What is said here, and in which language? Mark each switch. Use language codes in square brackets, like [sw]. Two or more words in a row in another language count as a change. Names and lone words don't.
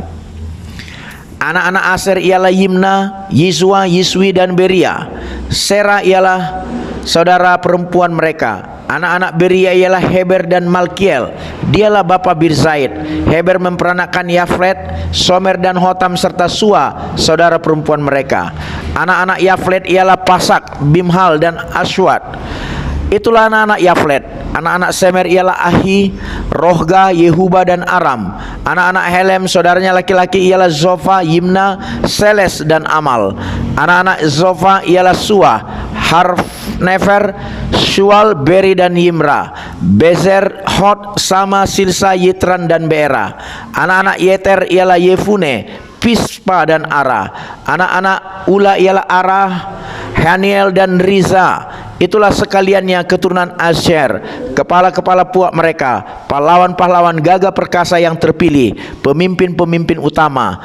[ms] Anak-anak Aser ialah Yimna, Yizwa, Yiswi dan Beria. Sera ialah saudara perempuan mereka. Anak-anak Beria ialah Heber dan Malkiel. Dialah bapa Birzaid. Heber memperanakkan Yaflet, Somer dan Hotam serta Sua, saudara perempuan mereka. Anak-anak Yaflet ialah Pasak, Bimhal dan Aswat. Itulah anak-anak Yaflet. Anak-anak Semer ialah Ahi, Rohga, Yehuba dan Aram. Anak-anak Helem saudaranya laki-laki ialah Zofa, Yimna, Seles dan Amal. Anak-anak Zofa ialah Sua, Harfnefer, Shual, Beri dan Yimra, Bezer, Hot, Sama, Silsa, Yitran dan Beera. Anak-anak Yeter ialah Yefune, Pispa dan Ara. Anak-anak Ula ialah Arah, Haniel dan Riza. Itulah sekaliannya keturunan Asher, kepala-kepala puak mereka, pahlawan-pahlawan gagah perkasa yang terpilih, pemimpin-pemimpin utama.